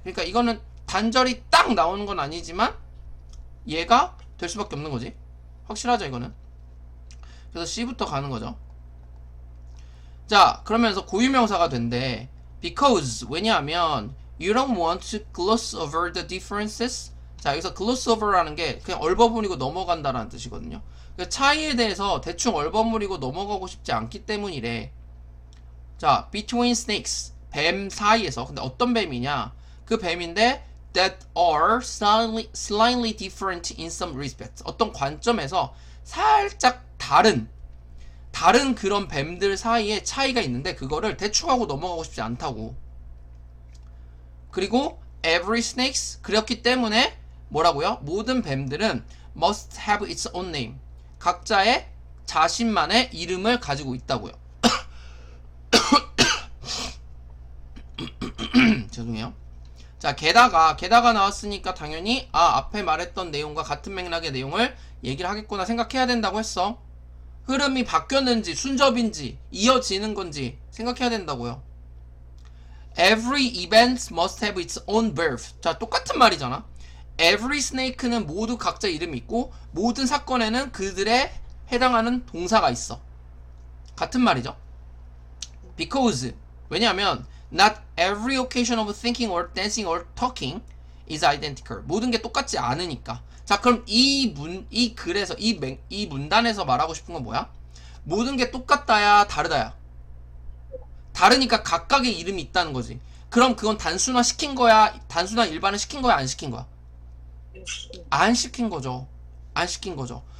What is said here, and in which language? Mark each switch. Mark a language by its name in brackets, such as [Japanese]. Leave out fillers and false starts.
[Korean] 그러니까 이거는 단절이 딱 나오는 건 아니지만 얘가 될 수밖에 없는 거지. 확실하죠, 이거는? 그래서 C부터 가는 거죠. 자, 그러면서 고유명사가 된대. [English] Because, 왜냐하면 You don't want to gloss over the differences. [Korean] 자, 여기서 gloss over라는 게 그냥 얼버무리고 넘어간다라는 뜻이거든요. 그러니까 차이에 대해서 대충 얼버무리고 넘어가고 싶지 않기 때문이래. 자, [English] between snakes, [Korean] 뱀 사이에서. 근데 어떤 뱀이냐? 그 뱀인데 [English] that are slightly different in some respects. [Korean] 어떤 관점에서 살짝 다른 그런 뱀들 사이에 차이가 있는데 그거를 대충 하고 넘어가고 싶지 않다고. 그리고 [English] every snakes, [Korean] 그렇기 때문에 뭐라고요? 모든 뱀들은 [English] must have its own name, [Korean] 각자의 자신만의 이름을 가지고 있다고요. 죄송해요. 자, 게다가 나왔으니까 당연히 앞에 말했던 내용과 같은 맥락의 내용을 얘기를 하겠구나 생각해야 된다고 했어. 흐름이 바뀌었는지 순접인지 이어지는 건지 생각해야 된다고요. [English] Every event must have its own birth. [Korean] 자, 똑같은 말이잖아. Every snake는 모두 각자 이름이 있고 모든 사건에는 그들의 해당하는 동사가 있어. 같은 말이죠. [English] Because, 왜냐하면 not every occasion of thinking or dancing or talking is identical. [Korean] 모든 게 똑같지 않으니까. 자, 그럼 이 글에서 이 문단에서 말하고 싶은 건 뭐야? 모든 게 똑같다야 다르다야. 다르니까 각각의 이름이 있다는 거지. 그럼 그건 단순화 시킨 거야? 단순화 일반화 시킨 거야? 안 시킨 거야? 안 시킨 거죠. 안 시킨 거죠.